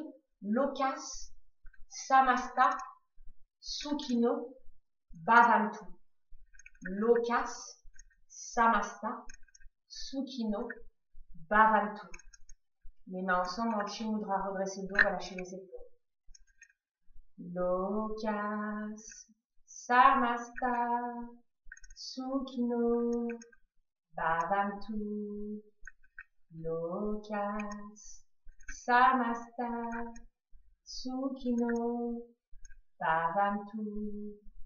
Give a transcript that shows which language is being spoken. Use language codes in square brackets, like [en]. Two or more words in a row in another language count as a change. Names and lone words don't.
[sa] Lokas, Samasta, Sukhino, Bhavantu. Lokas, Samasta, Sukhino, Bhavantu. [fr] Les mains ensemble en Chi Mudra, redressez le dos, relâchez les épaules. [sa] Lokas, Samasta, Sukhino, Bhavantu. Lokas, Samasta, Sukhino, Bhavantu.